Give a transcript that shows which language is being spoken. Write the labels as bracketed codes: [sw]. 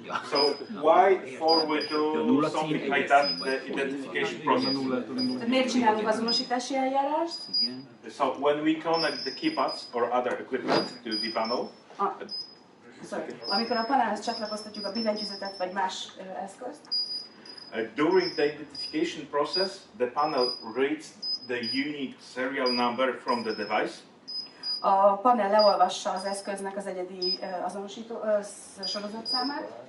[en] So why for we do something like that, the identification process? [hu] Tehát miért csinálunk azonosítási eljárást? [en] So when we connect the keypads or other equipment to the panel, [hu] Amikor a panelhez csatlakoztatjuk a billentyűzetet vagy más eszközt, [en] during the identification process, the panel reads the unique serial number from the device. [hu] A panel leolvassa az eszköznek az egyedi azonosító sorozatszámát.